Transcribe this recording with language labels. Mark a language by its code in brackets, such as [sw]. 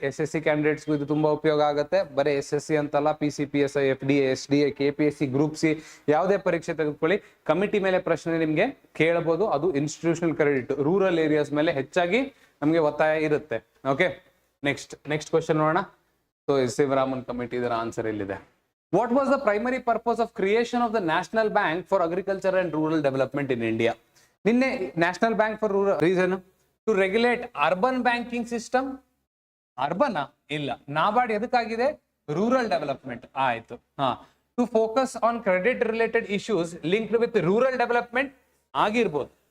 [kn] SSC ಕ್ಯಾಂಡಿಡೇಟ್ಸ್ಗೂ ಇದು ತುಂಬಾ ಉಪಯೋಗ ಆಗುತ್ತೆ. ಬರೀ SSC ಅಂತಲ್ಲ, PCPSI, FDA, SDA, KPSC, group C ಯಾವುದೇ ಪರೀಕ್ಷೆ ತೆಗೆದುಕೊಳ್ಳಿ, ಕಮಿಟಿ ಮೇಲೆ ಪ್ರಶ್ನೆ ನಿಮ್ಗೆ ಕೇಳಬಹುದು. ಅದು ಇನ್ಸ್ಟಿಟ್ಯೂಷನಲ್ ಕ್ರೆಡಿಟ್ ರೂರಲ್ ಏರಿಯಾಸ್ ಮೇಲೆ ಹೆಚ್ಚಾಗಿ ನಮ್ಗೆ ಒತ್ತಾಯ ಇರುತ್ತೆ. ಓಕೆ, ನೆಕ್ಸ್ಟ್ ಕ್ವಶನ್ ನೋಡೋಣ. ಸೊ ಶಿವರಾಮನ್ ಕಮಿಟಿ ಇದರ ಆನ್ಸರ್ ಇಲ್ಲಿದೆ. [en] What was the primary purpose of creation of the National Bank for Agriculture and Rural Development in India? ನಿನ್ನೆ national bank for rural reason to regulate urban banking system. [kn] Urban ಇಲ್ಲ, NABARD ಎದಕ್ಕಾಗಿದೆ? Rural development ಆಯ್ತು. [en] to focus on credit related issues linked with rural development [kn] ಆಗಿರ್ಬೋದು.